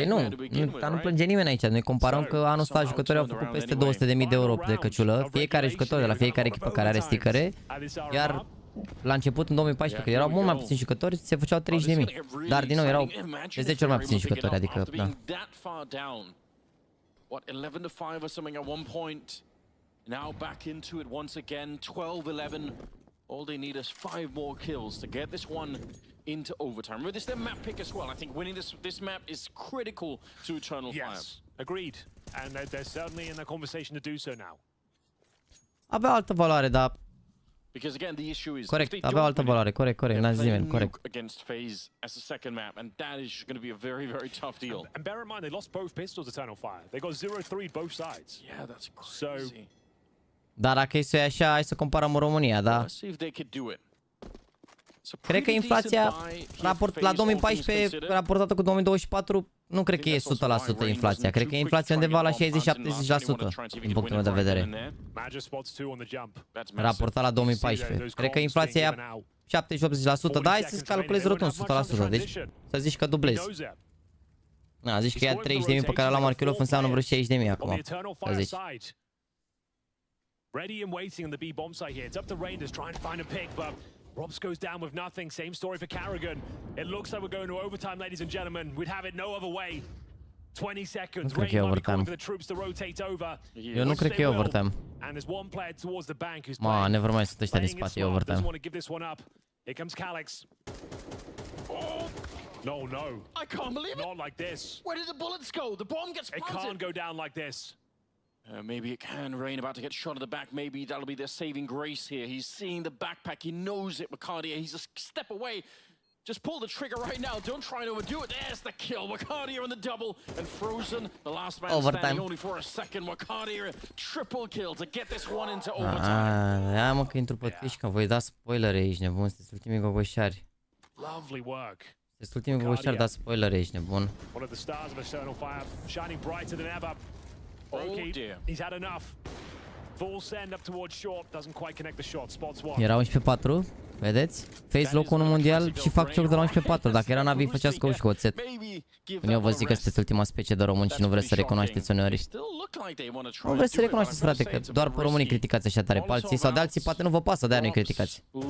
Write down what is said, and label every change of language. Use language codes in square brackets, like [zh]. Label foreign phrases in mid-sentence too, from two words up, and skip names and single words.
[ro] Nu, dar nu plânge nimeni aici. Noi comparăm că anul ăsta jucătorii au făcut peste 200.000 de euro de căciulă. Fiecare jucător de la fiecare echipă care are stickere. Iar la început, în 2014, când erau mult mai puțini jucători, se făceau 30.000. Dar din nou erau de 10 ori mai puțini jucători, adică, da. [en] Now back into it once again, 12-11. All they need is 5 more kills to get this one into overtime. Remember, this is their map pick as well. I think winning this map is critical to Eternal Fire. Yes, agreed. And they're certainly in the conversation to do so now. [ro] Avea altă valoare, dar... [en] Because again, the issue is [ro] corect, avea altă valoare, corect, n-a zis nimeni, corect. [en] Against FaZe as a second map, and that is going to be a very, very tough deal. And bear in mind, they lost both pistols, Eternal Fire. They got 0-3 both sides. Yeah, that's crazy. So, [ro] dar dacă e așa, hai să comparăm în România, da? Cred că inflația la 2014 raportată cu 2024, nu cred că e 100% inflația. Cred că e inflația undeva la 60-70% din punctul meu de vedere. Raportat la 2014. Cred că inflația e 70-80%, dar hai să-ți calculezi rotund 100%. Deci să zici că dublezi. Na, zici că ia 30.000 pe care l-am Markelov înseamnă vreo 60.000 acum. Să zici. [en] Ready and waiting on the B bomb site here. It's up to Raiders trying to find a pick, but Robs goes down with nothing. Same story for Carrigan. It looks like we're going to overtime, ladies and gentlemen. We'd have it no other way. 20 seconds. Raid might be calling for the troops to rotate over. [ro] Eu nu cred că e overtime. [en] And there's one player towards the bank who's [ro] Ma, never mai sunt ăștia din spate, e overtime. [en] Here comes Calix. No. I can't believe it. Not like this. Where did the bullets go? The bomb gets planted. It can't go down like this. Maybe it can. Rain about to get shot at the back. Maybe that'll be their saving grace here. He's seeing the backpack. He knows it. Macardia, he's a step away. Just pull the trigger right now. Don't try and overdo it. There's the kill. Macardia on the double. And Frozen, the last man standing only for a second. Macardia, triple kill to get this one into overtime. [ro] Da, mă, că intru pe Twitch, că voi da spoilere aici, nebun. Sunteți ultimii gogoșari. [en] Lovely work. [ro] Sunteți ultimii gogoșari, da spoilere aici, nebun. [en] One of the stars of Eternal Fire, shining brighter than ever. He's had enough. Full send up towards short, doesn't quite connect the shot. Spots one. [ro] Era 11-4, vedeți? FaZe locul 1 mondial și fac cioc de la 11-4. Dacă era NaVi, făcea scout și hoțet. Când eu vă zic că sunteți ultima specie de români și nu vreți să recunoașteți uneori. Nu vreți să recunoașteți, frate, că doar pe românii criticați așa tare pe alții sau de alții poate nu vă pasă, de-aia nu-i criticați.